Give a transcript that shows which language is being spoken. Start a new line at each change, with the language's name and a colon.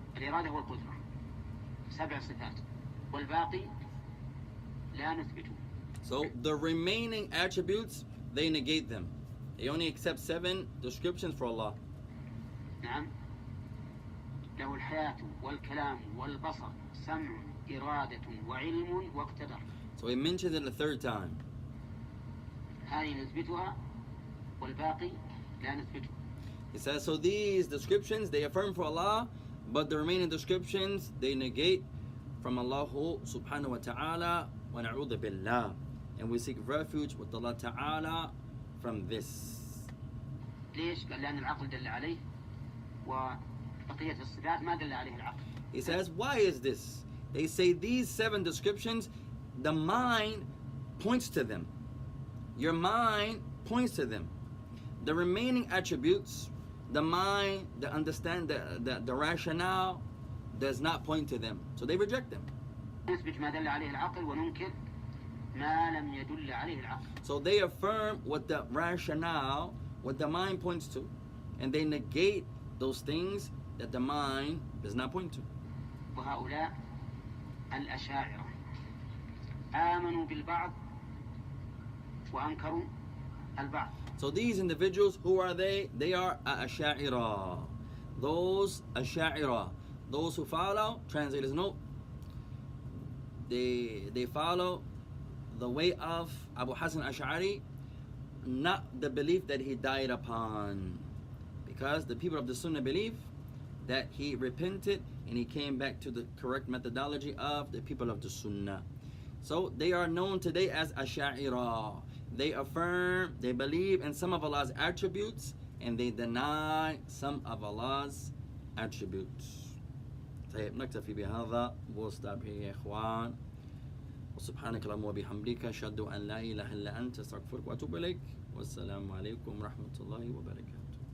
Arabic: الإرادة والقدرة 7 صفات والباقي لا نثبته.
English: So the remaining attributes, they negate them. They only accept 7 descriptions for Allah.
Arabic: نعم. له الحياة والكلام والبصر سمع إرادة وعلم واقتدر.
English: So he mentions it a 3rd time.
Arabic: هذه نثبتها والباقي لا نثبته.
English: He says, so these descriptions, they affirm for Allah, but the remaining descriptions, they negate from Allah subhanahu wa ta'ala,
Arabic: wa na'udhu billah.
English: And we seek refuge with Allah ta'ala from this.
Arabic: ليش؟ قال لأن العقل دل عليه وبقية الصفات ما دل عليه العقل.
English: He says, why is this? They say these 7 descriptions, the mind points to them. Your mind points to them. The remaining attributes, the mind, the understand, the rationale does not point to them. So they reject them.
Arabic: نثبت ما دل عليه العقل وننكر ما لم يدل عليه العقل.
English: So they affirm what the rationale, what the mind points to, and they negate those things that the mind does not point to.
Arabic: وهؤلاء الأشاعرة آمنوا بالبعض وأنكروا البعض.
English: So these individuals, who are they? They are Asha'ira. Those Asha'ira, those who follow, translators note, they follow the way of Abu Hasan Ash'ari, not the belief that he died upon. Because the people of the Sunnah believe that he repented and he came back to the correct methodology of the people of the Sunnah. So they are known today as Ash'ira. They affirm, they believe in some of Allah's attributes and they deny some of Allah's attributes.
Arabic: طيب نكتفي بهذا.
English: We'll stop here
Arabic: يا إخوان. وسبحانك اللهم وبحمدك أشهد أن لا إله إلا أنت أستغفرك وأتوب إليك. والسلام عليكم ورحمة الله وبركاته.